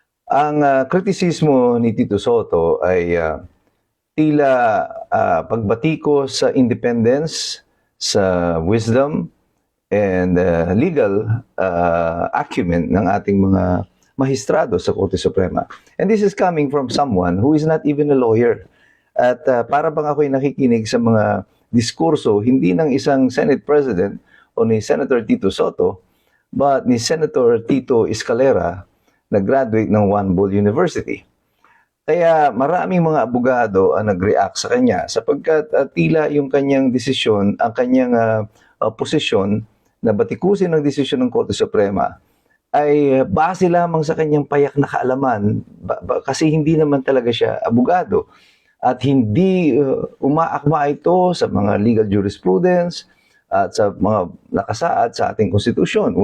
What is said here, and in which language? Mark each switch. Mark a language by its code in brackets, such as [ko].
[tl] Ang kritisismo ni Tito Soto ay tila pagbatiko sa independence, sa wisdom, [en] and legal acumen [tl] ng ating mga mahistrado sa Korte Suprema. [en] And this is coming from someone who is not even a lawyer. [tl] At para bang ako'y nakikinig sa mga diskurso, hindi ng isang Senate President o ni Senator Tito Soto, but ni Senator Tito Escalera na graduate ng Juan Bol University. Kaya maraming mga abogado ang nag-react sa kanya sapagkat tila yung kanyang desisyon, ang kanyang posisyon na batikusin ng desisyon ng Korte Suprema ay base lamang sa kanyang payak na kaalaman kasi hindi naman talaga siya abogado at hindi umaakma ito sa mga legal jurisprudence at sa mga nakasaad sa ating konstitusyon.